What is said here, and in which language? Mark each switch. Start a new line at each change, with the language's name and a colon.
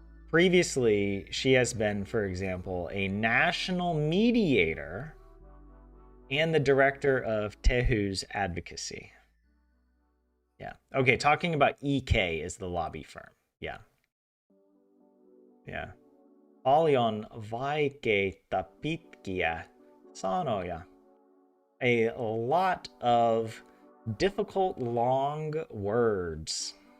English: Previously, she has been, for example, a national mediator and the director of Tehu's advocacy. Yeah. Okay, talking about EK is the lobby firm. Yeah. Yeah.
Finnish: Paljon vaikeita pitkiä sanoja.
English: A lot of difficult long words.